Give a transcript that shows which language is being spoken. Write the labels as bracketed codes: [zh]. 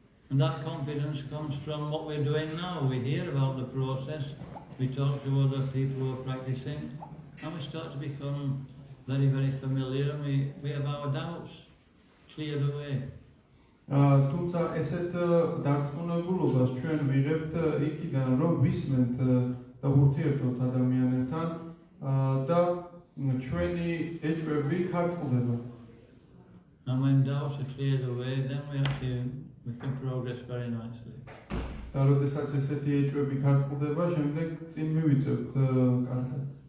[en] And that confidence comes from what we're doing now. We hear about the process, we talk to other people who are practicing, and we start to become very, very familiar, and we have our doubts cleared away. [ka] თუმცა ესეთ დარწმუნებულობას ჩვენ ვიღებთ იქიდან, რომ ვისმენთ და ურთიერთობთ ადამიანებთან და ჩვენი ეჭვები ქარწყდება. [en] And when doubts are cleared away, then we can progress very nicely. [ka] და როდესაც ესეთი ეჭვები ქარწყდება, შემდეგ წინ მივიწევთ კარგად.